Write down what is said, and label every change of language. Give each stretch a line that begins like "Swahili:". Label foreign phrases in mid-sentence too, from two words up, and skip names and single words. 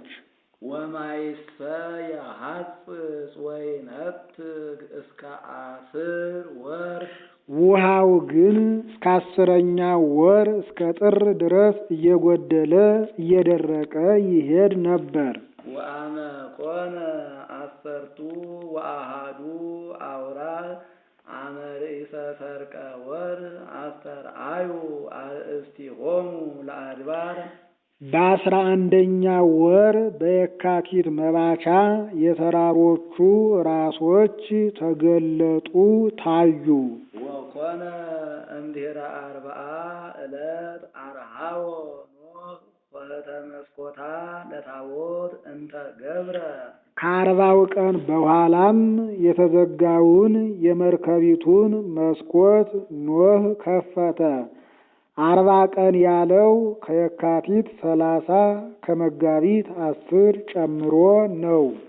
Geez: ወማይሰ የሐጽጽ ወይነትግ እስከ 10 ወርኅ።
Amharic: ውሃው ግን እስከ 10ኛው ወር እስከ ጥር ድረስ እየጎደለ እየደረቀ ይሄድ ነበር።
Geez: ወአመ ኮነ 10 ወአሐዱ አውራህ አመ ርእሰ ሰርቀ ወርኅ አስተርአዩ አርእስቲሆሙ ለአድባር።
Amharic: በ11ኛው ወር በየካቲት መባቻ የተራሮቹ ራሶች ተገለጡ ታዩ።
Geez: ወኮነ እምድኅረ 40 ዕለት አርሃዎ ኖህ ወእተ መስኮታ ለታቦት እንተ ገብረ።
Amharic: ከ40 ቀን በኋላም የተዘጋውን የመርከቢቱን መስኮት ኖህ ከፈተ። 40 ቀን ያለው ከየካቲት 30 ከመጋቢት 10 ጨምሮ ነው።